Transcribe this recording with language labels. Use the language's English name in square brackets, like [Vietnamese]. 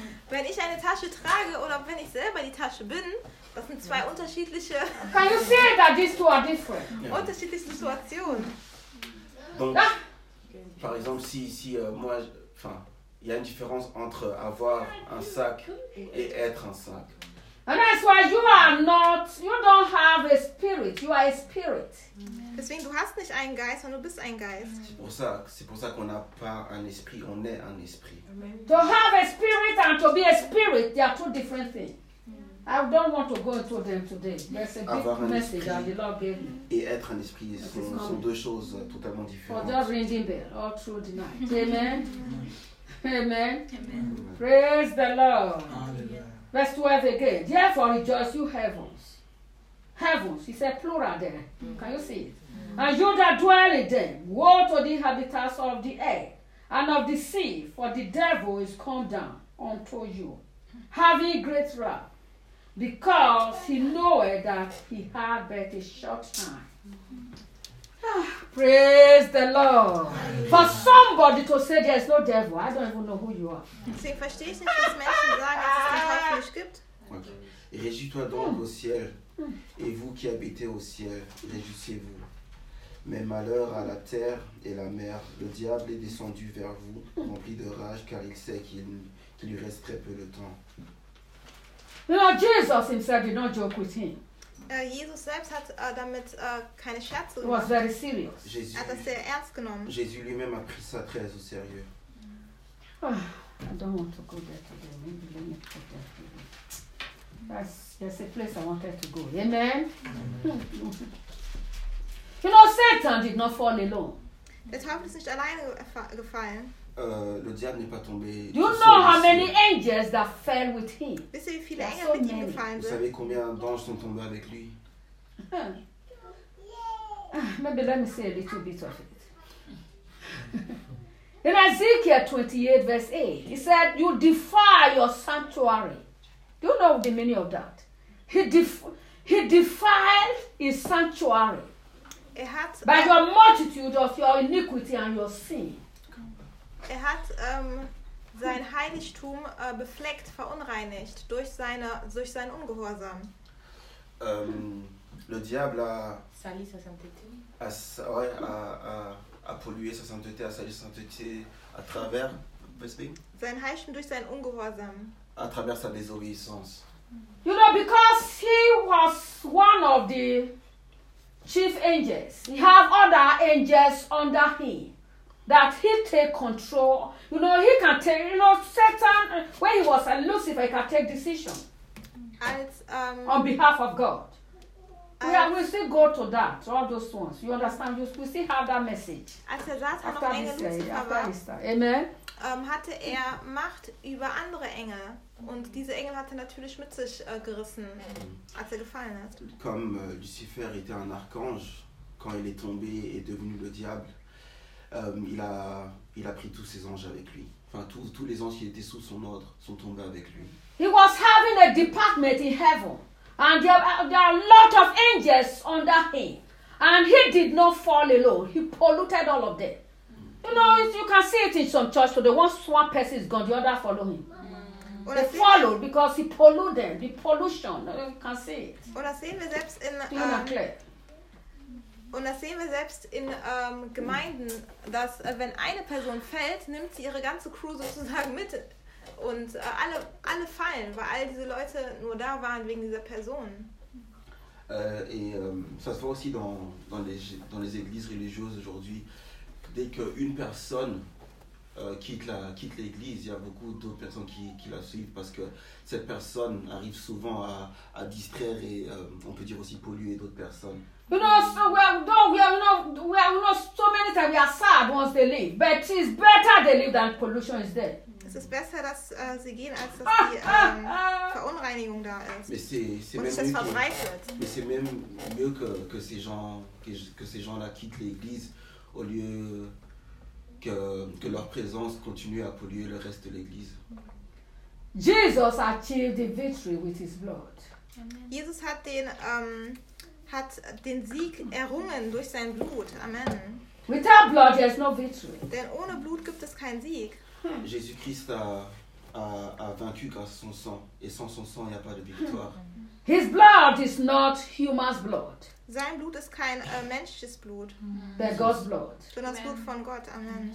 [German] Wenn ich eine Tasche trage oder wenn ich selber die Tasche bin, das sind zwei unterschiedliche. [English] Can you see that these two are different? [German] Yeah. Unterschiedliche Situationen. [French] Donc, par exemple, si il y a une différence entre avoir un sac et être un sac. [English] And that's why you are not, you don't have a spirit, you are a spirit. Amen. [German] Deswegen, du hast nicht einen Geist, sondern du bist ein Geist. [French] C'est pour ça qu'on n'a pas un esprit, on est un esprit. [English] Amen. To have a spirit and to be a spirit, they are two different things. Amen. I don't want to go into them today. There's a big [French] avoir un [English] message [French] esprit [English] that the Lord gave me. [French] Et être un esprit, sont deux choses totalement différentes. [English] For just ringing bell all through the night. Amen. Amen. Amen. Amen. Praise the Lord. Hallelujah. Verse 12 again. Therefore rejoice you heavens. Heavens. It's a plural there. Mm-hmm. Can you see it? Mm-hmm. And you that dwell in them, woe to the inhabitants of the earth and of the sea, for the devil is come down unto you, having great wrath, because he knoweth that he had but a short time. Mm-hmm. Praise the Lord. For somebody to say there is no devil, I don't even know who you are. [French] C'est facile, c'est pas ce mec qui doit être en [English] Okay. [French] Réjouis-toi donc au ciel, et vous qui habitez au ciel, réjouissez-vous. Mais malheur à la terre et la mer, le diable est descendu vers vous, rempli de rage, car il sait qu'il lui reste très peu de temps. [English] Lord Jesus himself did not joke with him. [German] Jesus selbst hat damit keine Scherze. [English] He was very serious. [French] Jésus, [German] hat das sehr ernst genommen. [French] Jésus lui-même a pris ça très au sérieux. [English] I don't want to go there today. Maybe let me put that for you. That's a place I wanted to go. Amen? Amen. You know, Satan did not fall alone. [German] Der Teufel ist nicht alleine gefallen. [French] Le diable n'est pas tombé. [English] Do you know how many angels that fell with him? [German] Wisst ihr, wie viele Engel mit ihm gefallen sind? [French] Vous savez combien d'anges sont tombés avec lui? [English] Maybe let me say a little bit of it. In Ezekiel 28, verse 8, he said, "You defy your sanctuary." Do you know the meaning of that? He defiled his sanctuary. By your multitude of your iniquity and your sin. [German] Er hat sein Heiligtum befleckt, verunreinigt durch sein Ungehorsam. [French] Le diable a sali sa sainteté. A pollué sa sainteté, a sali sa sainteté à travers [German] sein Heiligtum durch sein Ungehorsam. [French] À travers sa désobéissance. [English] You know, because he was one of the chief angels. He have other angels under him. That he take control. You know, he can take, you know, Satan, when he was a Lucifer, he can take decision. [German] Als, [English] on behalf of God. We still go to that, all those ones. You understand? We still have that message. [German] Als er Satan [English] after [German] noch Engel Lucifer war, [English] amen. [German] Hatte er Macht über andere Engel. Und diese Engel hat er natürlich mit sich gerissen, als er gefallen ist. [French] Comme Lucifer était un archange, quand il est tombé et devenu le diable, il a pris tous ses anges avec lui. Enfin, tous les anges qui étaient sous son ordre sont tombés avec lui. [English] He was having a department in heaven, and there are a lot of angels under him, and he did not fall alone. He polluted all of them. You know, you can see it in some church. So the one person is gone, the other follow him. They followed because he polluted them. The pollution, you can see it. [German] Oder sehen wir selbst in Und das sehen wir selbst in Gemeinden, dass wenn eine Person fällt, nimmt sie ihre ganze Crew sozusagen mit. Und alle fallen, weil all diese Leute nur da waren wegen dieser Person. [French] Ça se voit aussi dans les églises religieuses aujourd'hui. Dès qu'une personne quitte l'église, il y a beaucoup d'autres personnes qui la suivent parce que cette personne arrive souvent à distraire et on peut dire aussi polluer d'autres personnes. [English] You know, so we are not so many times we are sad once they leave. But it is better they leave than pollution is there. [German] Es ist besser, dass sie gehen, als dass die Verunreinigung da ist. [French] Mais c'est und même [German] es ist verbreitet. [French] Mais c'est même mieux que ces gens-là quittent l'église au lieu que leur présence continue à polluer le reste de l'église. [English] Jesus achieved the victory with his blood. [German] Jesus hat den Sieg errungen durch sein Blut. [English] Amen. Without blood, there is no victory. [German] Denn ohne Blut gibt es keinen Sieg. [French] Jésus Christ a vaincu grâce à son sang. Et sans son sang, il n'y a pas de victoire. [English] His blood is not human's blood. [German] Sein Blut ist kein menschliches Blut. [English] But God's blood. [German] Sondern das Blut von Gott. Amen.